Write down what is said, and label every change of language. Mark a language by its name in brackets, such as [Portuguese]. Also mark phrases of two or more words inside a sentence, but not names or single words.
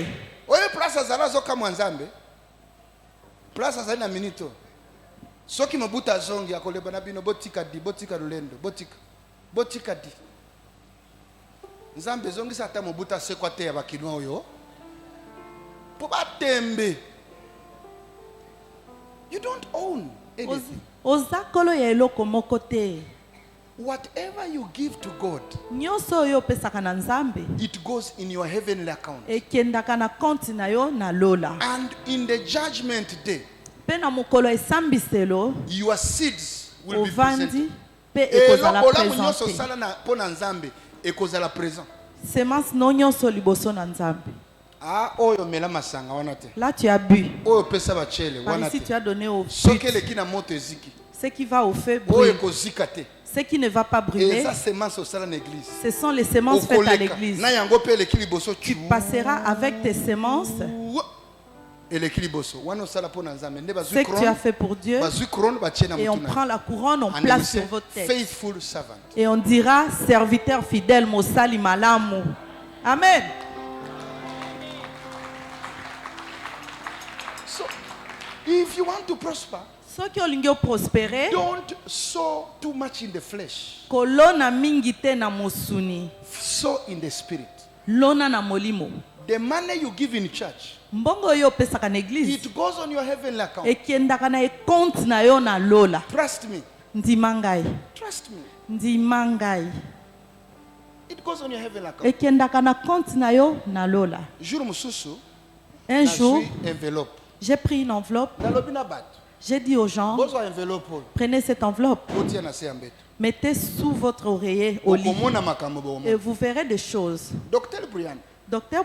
[Lingala] oye place azala zoka mwanzambe place azali na minito soki Mobutu azongi akoleba na bino botika lulendo botika di nzambe zongi sata Mobutu asekwa te ya bakinwa oyo po batembe. [English] You don't own anything. [Lingala] Ozakolo ya eloko moko te. [English] Whatever you give to God, [Lingala] nyonso yo pesaka na Nzambe, [English] it goes in your heavenly account. [Lingala] Ekendaka na compte na yo na lola. [English] And in the judgment day, [Lingala] pe na mokolo esambiselo, [English] your seeds will be presented. [Lingala] Pe ekozala présenté. Semence no nyonso liboso na Nzambe. [French] Là tu as bu. Ici tu as donné au feu. Ce qui va au feu brûle. Ce qui ne va pas brûler, ce sont les semences faites à l'église. Tu passeras avec tes semences ce que tu as fait pour Dieu et on prend la couronne, on place sur votre tête. Et on dira serviteur fidèle [Lingala] Mosali Malamu. [French] Amen. [English] So, if you want to prosper, don't sow too much in the flesh. Sow in the spirit. The money you give in church, it goes on your heavenly account. Trust me. Trust me. It goes on your heavenly account. [French] Un jour, j'ai pris une enveloppe. J'ai dit aux gens, prenez cette enveloppe, mettez sous votre oreiller au lit et vous verrez des choses. Dr.